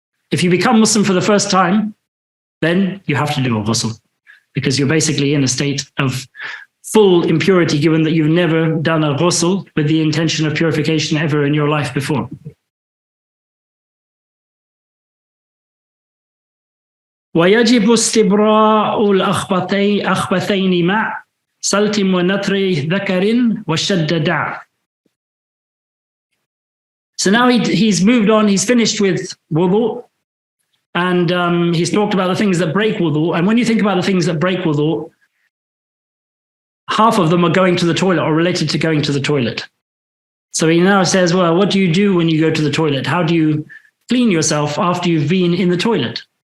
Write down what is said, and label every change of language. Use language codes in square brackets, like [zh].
[en] If you become Muslim for the first time, then you have to do a ghusl, because you're basically in a state of full impurity, given that you've never done a ghusl with the intention of purification ever in your life before. [ar] ويجب استبراء الأخبثين مع سلت ونثر ذكر وشد دع. [en] So now he's moved on, he's finished with wudu, and he's talked about the things that break wudu. And when you think about the things that break wudu, half of them are going to the toilet or related to going to the toilet. So he now says, well, what do you do when you go to the toilet? How do you clean yourself after you've been in the toilet?